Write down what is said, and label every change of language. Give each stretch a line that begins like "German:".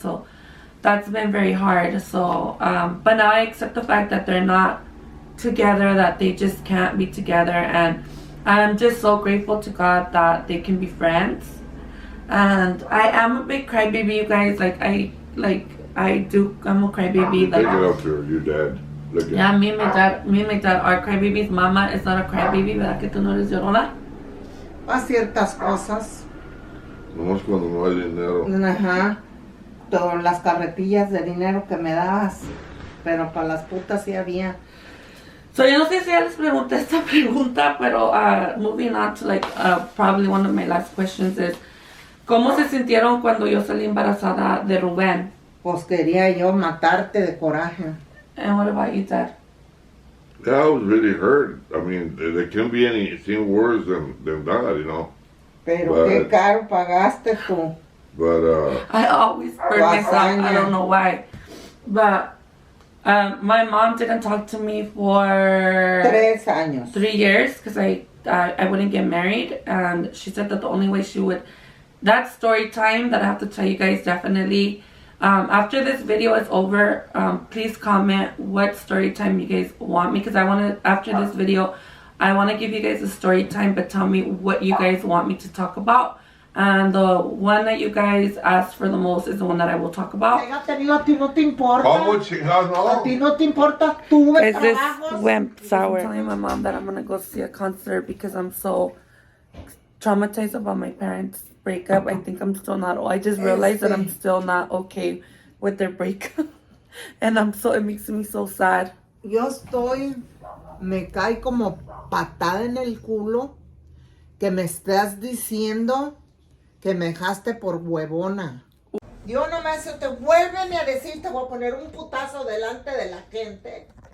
English: So that's been very hard. So, but now I accept the fact that they're not together, that they just can't be together, and I'm just so grateful to God that they can be friends. And I am a big crybaby, you guys. I'm a crybaby. Take it up to her, your dad. Look at Yeah, me and my dad are crybabies. Mama is not a crybaby,
Spanish: ¿verdad que tú no eres llorona? A ciertas cosas. Nomás cuando no hay dinero. Ajá. Todas las carretillas de dinero que me dabas. Pero para las putas sí había. So, yo no sé si ya les pregunté esta pregunta, pero
English: moving on to probably one of my last questions is,
Spanish: ¿cómo se sintieron cuando yo salí embarazada de Rubén? Pues quería yo matarte de coraje.
English: And what about you, Dad? Yeah, I was really hurt. I mean, there can't be anything worse than that, you know.
Spanish: Pero
English: But-
Spanish: qué caro pagaste tú.
English: But, I always burn myself. I don't know why. But my mom didn't talk to me for
Spanish: 3 años.
English: 3 years because I wouldn't get married, and she said that the only way she would, that story time that I have to tell you guys definitely. After this video is over, please comment what story time you guys want me, because after this video I want to give you guys a story time, but tell me what you guys want me to talk about, and the one that you guys asked for the most is the one that I will talk about.
Spanish: A ti no te importa. ¿cómo chingados A no? ti no te importa. Tuve
English: Guys, this
Spanish: trabajos.
English: went sour. I'm telling my mom that I'm gonna go see a concert because I'm so traumatized about my parents' breakup. I think I'm still not. I just realized that I'm still not okay with their breakup, and it makes me so sad.
Spanish: Yo me cae como patada en el culo que me estás diciendo que me dejaste por huevona. Yo nomás te vuélveme a decir, te voy a poner un putazo delante de la gente.